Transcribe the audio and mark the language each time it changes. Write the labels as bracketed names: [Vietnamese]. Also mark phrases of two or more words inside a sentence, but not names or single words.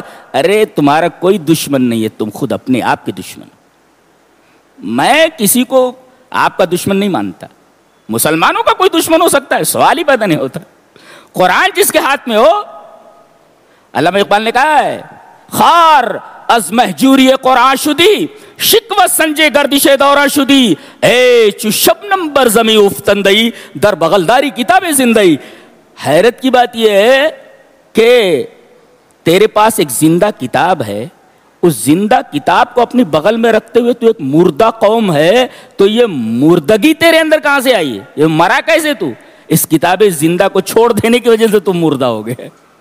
[Urdu] ارے تمہارا کوئی دشمن نہیں ہے، تم خود اپنے آپ کے دشمن. میں کسی کو آپ کا دشمن نہیں مانتا. مسلمانوں کا کوئی دشمن ہو سکتا ہے، سوال ہی پیدا نہیں ہوتا. قرآن جس کے ہاتھ میں ہو، علامہ اقبال نے کہا ہے [Persian] خار از محجوری قرآن شدی، شکوہ سنجے گردش دوران شدی، اے چو شبنم بر زمیں افتندئی، در بغلداری کتاب زندئی. [Urdu] حیرت کی بات یہ ہے کہ تیرے پاس ایک زندہ کتاب ہے، اس زندہ کتاب کو اپنے بغل میں رکھتے ہوئے تو ایک مردہ قوم ہے. تو یہ مردگی تیرے اندر کہاں سے آئی ہے؟ یہ مرا کیسے تو؟ اس کتاب زندہ کو چھوڑ دینے کی وجہ سے تم مردہ ہو گئے.